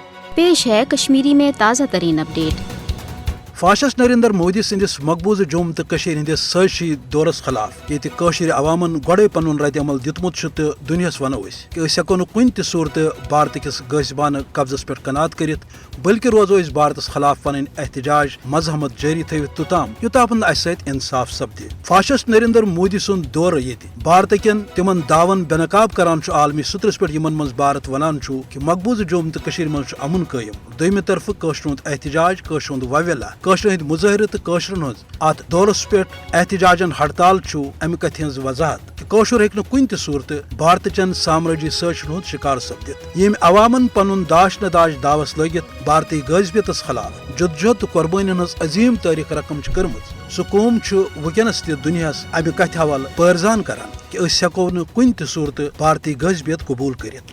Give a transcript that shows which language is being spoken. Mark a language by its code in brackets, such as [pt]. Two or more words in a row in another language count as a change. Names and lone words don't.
[ur] پیش ہے کشمیری میں تازہ ترین اپڈیٹ۔ [ks] فاشسٹ نریندر مودی سندس مقبوضہ جوم تو ہندس سازشی دورس خلاف یہ قشر عوامن گوڑے پن رد عمل دتمت تو دنیاس ونو کہ ہیکو نا کن تہ صورت بھارت کس گٲسبانہ قبضس پہ قناعت کرت بلکہ روزو اس بھارتس خلاف پن احتجاج مزاحمت جاری تھوت توتام یوتاپن اس ست انصاف سپدِ۔ فاشسٹ نریندر مودی سند دور یہ بھارت کن تمن دعون بے نقاب کران عالمی سطرس پہ یمن من بھارت ونان کہ مقبوضہ جوم تو من امن قائم۔ دویمہ طرف قشر ہند احتجاج قشر ہند وویلا قشر ہند مظاہرہ تو قشرن ہز ات دورس پہ احتجاجن ہڑتال امہ کتھ ہز وضاحت کہ قشر ہیکہ کن تہ صورت بھارت چن سامرٲجی سازشن ہند شکار سپدت۔ یم عوامن پن داش نداش دعوس لگت بھارتی غٲصبیتس خلاف جدوجہد تو قربانین ہز عظیم تاریخ رقم کرمز سہ قوم ونکس تہ دنیاس امہ کتھ حوالہ پٲرزان کران کہ اس ہیکو نہ کن تہ صورت بھارتی غٲصبیت قبول کرت۔